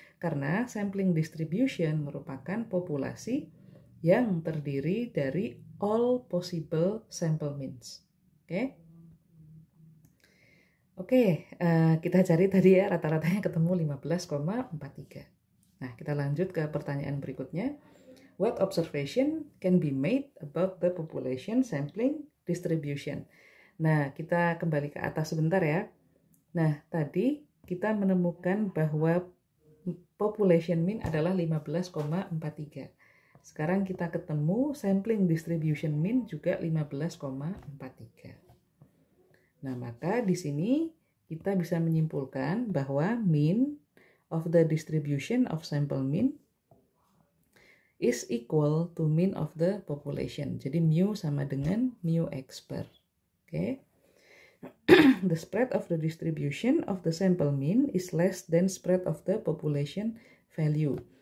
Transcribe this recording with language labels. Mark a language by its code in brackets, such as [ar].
[id] Karena sampling distribution merupakan populasi yang terdiri dari [en] all possible sample means. [id] Oke, kita cari tadi ya rata-ratanya ketemu 15,43. Nah, kita lanjut ke pertanyaan berikutnya. [en] What observation can be made about the population sampling distribution? [id] Nah, kita kembali ke atas sebentar ya. Nah, tadi kita menemukan bahwa population mean adalah 15,43. Sekarang kita ketemu sampling distribution mean juga 15,43. Nah, maka di sini kita bisa menyimpulkan bahwa [en] mean of the distribution of sample mean is equal to mean of the population. [id] Jadi mu sama dengan mu X bar. [en] Okay. The spread of the distribution of the sample mean is less than spread of the population value.